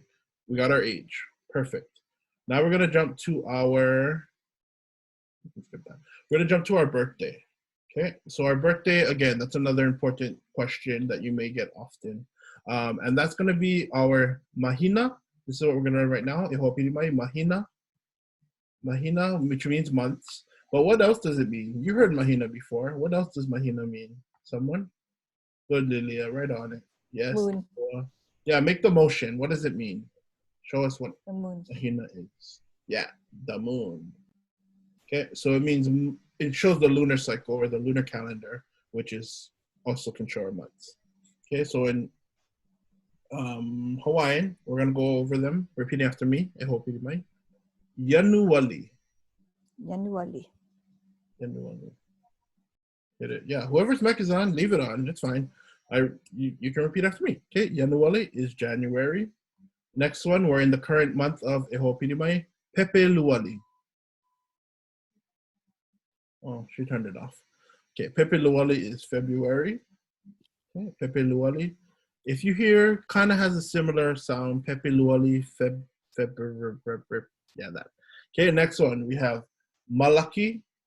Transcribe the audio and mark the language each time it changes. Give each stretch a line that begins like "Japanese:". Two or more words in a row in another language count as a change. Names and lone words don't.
English: We got our age. Perfect. Now we're gonna jump to our birthday. Okay, so our birthday, again, that's another important question that you may get often. And that's gonna be our mahina. This is what we're gonna learn right now.
Hawaiian: E ho'opili mai, mahina. Mahina,
English: which means months. But what else does it mean? You heard mahina before. What else does mahina mean? Someone? Good, Lilia, right on it. Yes. Moon. Yeah, make the motion. What does it mean? Show us what The moon. mahina is. Yeah, the moon. Okay, so it means, it shows the lunar cycle or the lunar calendar, which is also can show our months. Okay, so in Hawaiian, we're gonna go over them, repeating after me.
Hawaiian: E ho'opili mai. Januari. Januari. Januari.
English: Hit it. Yeah, whoever's mic is on, leave it on. It's fine. You can repeat after me. Okay, Januari is January. Next one, we're in the current month of
Hawaiian: E ho'opili mai.
English: Pepeluali. Oh, she turned it off. Okay, Pepeluali is February. Okay, Pepeluali. If you hear, kind of has a similar sound. Pepeluali, yeah, that. Okay, next one we have Malaki.